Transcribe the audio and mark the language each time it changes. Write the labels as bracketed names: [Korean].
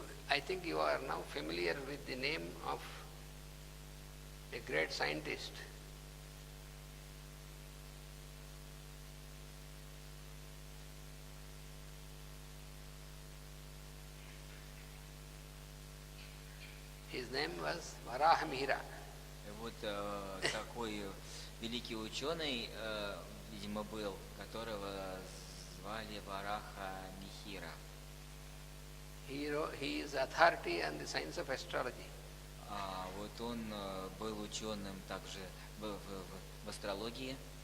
[English] I think you are now familiar with the name of a great scientist. His name was Varahamihira. [Russian] Вот такой великий ученый, видимо, был, которого звали Вараха Михира. [English] He is authority on the science of astrology. [Russian] Вот он был ученым также в астрологии.